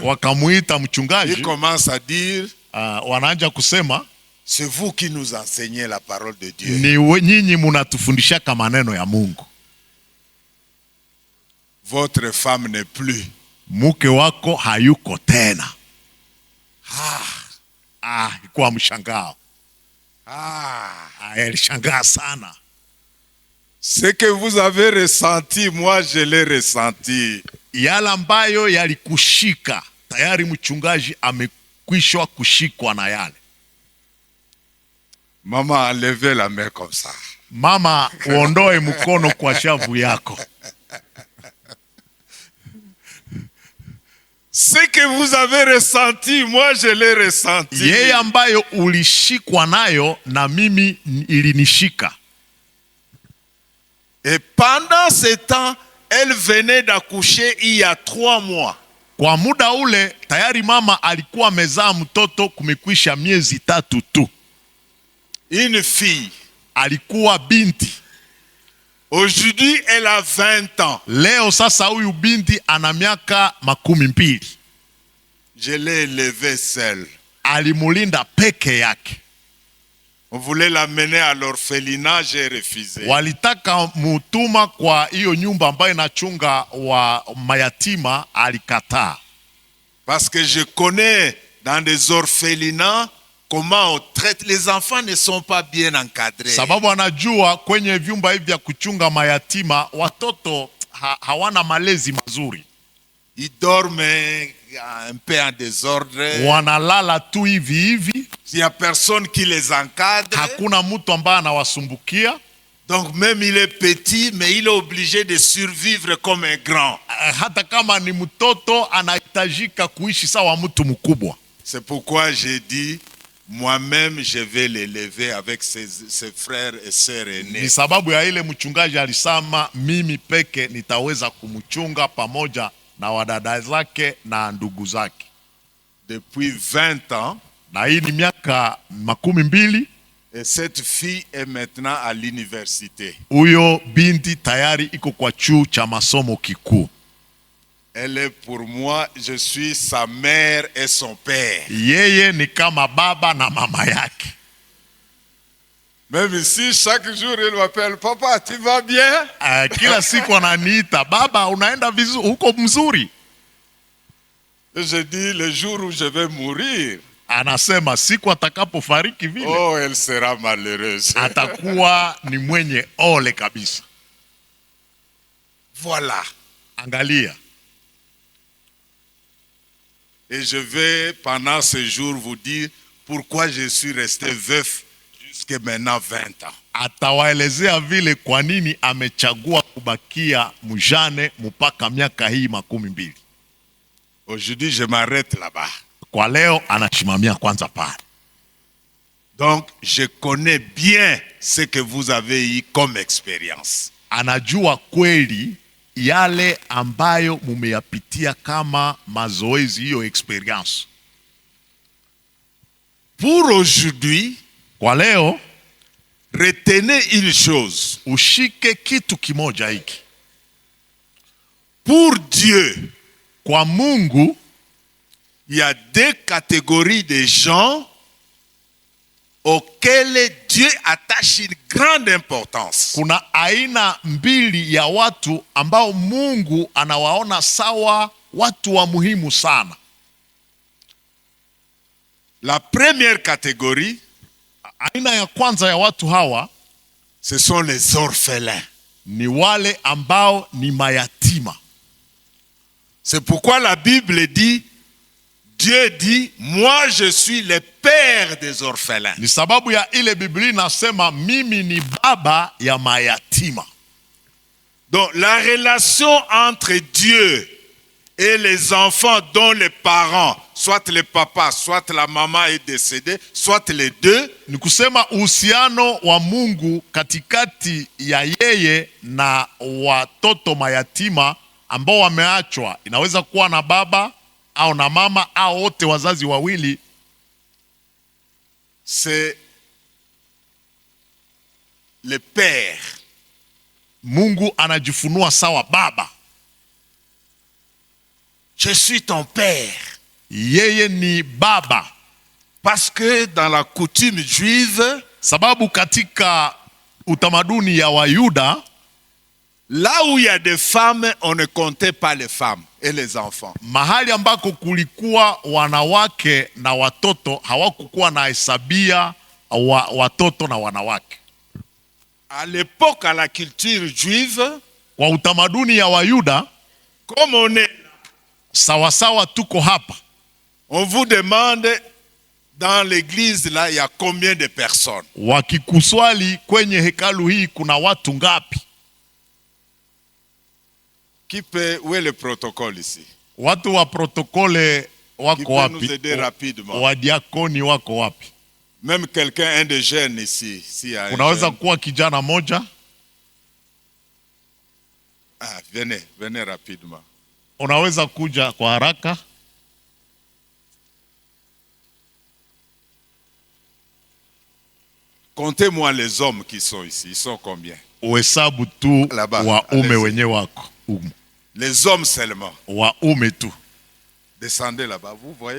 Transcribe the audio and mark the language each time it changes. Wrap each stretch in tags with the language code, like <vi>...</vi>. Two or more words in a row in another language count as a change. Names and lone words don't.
<sw>Wakamuita mchungaji.</sw> <fr>Il commence à dire,</fr> <sw>wanaanza kusema,</sw> <fr>c'est vous qui nous enseignez la parole de Dieu.</fr> <sw>Ni nyinyi mnatufundisha maneno ya Mungu.</sw> <fr>Votre femme n'est plus.</fr> <sw>Mke wako hayuko tena. Ilikuwa mshangao. Alishangaa sana.</sw> <fr>Ce que vous avez ressenti, moi je l'ai ressenti.</fr> <sw>Yale ambayo yalikushika, tayari mchungaji amekwishwa kushikwa na yale.</sw> <fr>Maman a levé la main comme ça.</fr> <sw>Mama, uondoe mkono kwa shavu yako.</sw> <fr>Ce que vous avez ressenti, moi je l'ai ressenti.</fr> <sw>Yeye ambayo ulishikwa nayo na mimi ilinishika.</sw> <fr>Et pendant ce temps, elle venait d'accoucher il y a 3 mois.</fr> <sw>Kwa muda ule tayari mama alikuwa amezaa mtoto, kumekwisha miezi 3 tu.</sw> <fr>Une fille.</fr> <sw>Alikuwa binti.</sw> <fr>Aujourd'hui, elle a 20 ans.</fr> <sw>Leo sasa huyu binti ana miaka 12.</sw> <fr>Je l'ai élevée seule.</fr> <sw>Alimulinda peke yake.</sw> <fr>On voulait l'amener à l'orphelinat, j'ai refusé.</fr> <sw>Walitaka mutuma kwa hiyo nyumba ambayo inachunga wa mayatima, alikataa.</sw> <fr>Parce que je connais dans des orphelinats comment on traite les enfants, ne sont pas bien encadrés.</fr> <sw>Sababu anajua kwenye vyumba hivi vya kuchunga mayatima watoto hawana malezi mazuri.</sw> <fr>Ils dorment un peu en désordre.</fr> <sw>Wanalala tu hivi.</sw> <fr>Il n'y a personne qui les encadre.</fr> <sw>Hakuna mtu ambaye anawasumbukia.</sw> <fr>Donc même il est petit, mais il est obligé de survivre comme un grand.</fr> <sw>Hata kama ni mtoto anahitajika kuishi sawa mtu mkubwa.</sw> <fr>C'est pourquoi j'ai dit, moi-même je vais l'élever avec ses frères et sœurs aînés.</fr> <sw>Ni sababu ya ile mchungaji alisema mimi peke nitaweza kumchunga pamoja na wadada zake na ndugu zake.</sw> <fr>Depuis 20 ans.</fr> <sw>Na hii ni miaka 12.</sw> <fr>Et cette fille est maintenant à l'université.</fr> <sw>Huyo binti tayari iko kwa chuo cha masomo kikuu.</sw> <fr>Elle est pour moi, je suis sa mère et son père.</fr> <sw>Yeye ni kama baba na mama yake.</sw> <fr>Même ici, chaque jour, il m'appelle, papa, tu vas bien?</fr> <sw>Kila siku ananiita, baba, unaenda vizuri, uko mzuri?</sw> <fr>Je dis, le jour où je vais mourir.</fr> <sw>Anasema siku atakapofariki vile.</sw> <fr>Oh, elle sera malheureuse.</fr> <sw>Atakuwa ni mwenye ole kabisa.</sw> <fr>Voilà.</fr> <sw>Angalia.</sw> <fr>Et je vais pendant ce jour vous dire pourquoi je suis resté veuf jusqu'à maintenant 20 ans.</fr> <sw>Atawaelezea vile kwa nini amechagua kubakia mjane mpaka miaka hii 12.</sw> <fr>Aujourd'hui je m'arrête là-bas.</fr> <sw>Kwa leo anashimamia kwanza pale.</sw> <fr>Donc je connais bien ce que vous avez eu comme expérience.</fr> <sw>Anajua kweli yale ambayo mumeyapitia kama mazoezi, hiyo experience.</sw> <fr>Pour aujourd'hui,</fr> <sw>kwa leo,</sw> <fr>retenez une chose.</fr> <sw>Ushike kitu kimoja hiki.</sw> <fr>Pour Dieu,</fr> <sw>Kwa Mungu,</sw> <fr>il y a deux catégories de gens auxquels Dieu attache une grande importance.</fr> <sw>kuna aina mbili ya watu ambao Mungu anawaona sawa watu wa muhimu sana.</sw> <fr>La première catégorie,</fr> <sw>Aina ya kwanza ya watu hawa</sw> <fr>ce sont les orphelins.</fr> <sw>ni wale ambao ni mayatima.</sw> <fr>C'est pourquoi la Bible dit, Dieu dit, moi je suis le père des orphelins.</fr> <sw>Ni sababu ya ile Biblia inasema mimi ni baba ya mayatima.</sw> <fr>Donc la relation entre Dieu et les enfants dont les parents, soit le papa, soit la maman est décédée, soit les deux,</fr> <sw>Ni kusema uhusiano wa Mungu katikati ya yeye na watoto mayatima ambao wameachwa, inaweza kuwa na baba au na mama au wote wazazi wawili.</sw> <fr>c'est le père.</fr> <sw>Mungu anajifunua sawa baba.</sw> <fr>Je suis ton père.</fr> <sw>Yeye ni baba.</sw> <fr>Parce que dans la coutume juive,</fr> <sw>Sababu katika utamaduni ya Wayuda,</sw> <fr>là où il y a des femmes, on ne comptait pas les femmes et les enfants.</fr> <sw>mahali ambako kulikuwa wanawake na watoto hawakukuwa na hesabia watoto na wanawake.</sw> <fr>À l'époque, à la culture juive,</fr> <sw>Kwa utamaduni ya Wayuda,</sw> <fr>comme on est,</fr> <sw>sawasawa tuko hapa,</sw> <fr>on vous demande dans l'église là, il y a combien de personnes?</fr> <sw>wakikuswali kwenye hekalu hii kuna watu ngapi?</sw> <fr>Où est le protocole ici?</fr> <sw>Watu wa protokole</sw> <fr>Qui</fr> <sw>wako</sw> <fr>peut nous</fr> <sw>wapi?</sw> <fr>aider rapidement?</fr> <sw>Wadiakoni wako wapi?</sw> <fr>Même quelqu'un, un des jeunes ici. S'il y a un</fr> <sw>Unaweza</sw> <fr>jeune.</fr> <sw>kuwa kijana moja,</sw> <fr>Ah, venez rapidement.</fr> <sw>unaweza kuja kwa haraka.</sw> <fr>Comptez-moi les hommes qui sont ici. Ils sont combien?</fr> <sw>Uhesabu tu</sw> <fr>Là-bas,</fr> <sw>waume</sw> <fr>allez-y.</fr> <sw>wenye wako</sw> <fr>Les hommes seulement.</fr> <sw>waume tu.</sw> <fr>Descendez là-bas, vous voyez?</fr>